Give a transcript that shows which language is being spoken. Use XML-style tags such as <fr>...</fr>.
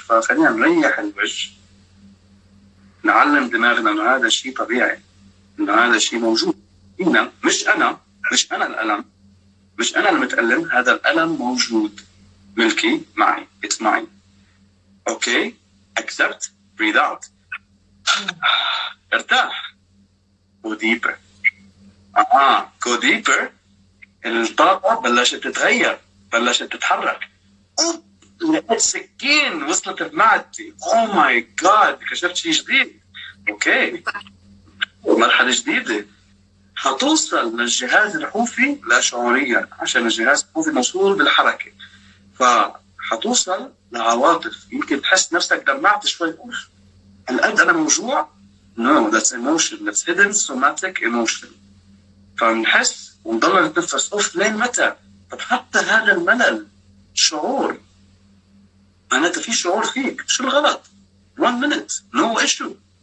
<ar>فخلينا نريح الوجه، نعلم دماغنا انه هذا الشيء طبيعي، انه هذا الشيء موجود هنا. مش انا الالم، مش أنا المتألم، هذا الألم موجود، ملكي، معي،</ar> <en>it's mine. Okay, accept, breathe out.</en> <ar>ارتاح.</ar> <en>go deeper. go deeper.</en> <ar>الطاقة بلشت تتغير، بلشت تتحرك. لقيت سكين وصلت بمعدتي.</ar> <en>oh my god،</en> <ar>اكتشفت شيء جديد. أوكي، مرحلة جديدة. حتوصل للجهاز الحوفي لا شعوريا، عشان الجهاز الحوفي موصول بالحركة. فحتوصل لعواطف، يمكن تحس نفسك دمعت شوي. هالقد أنا موجوع؟</ar> <en>No, that's emotion. That's hidden somatic emotion.</en> <ar>فنحس ونضل نتنفس. لين متى؟ طب حتى هذا الملل شعور، معناته في شعور فيك. شو الغلط؟</ar> <en>1 minute no issue.</en>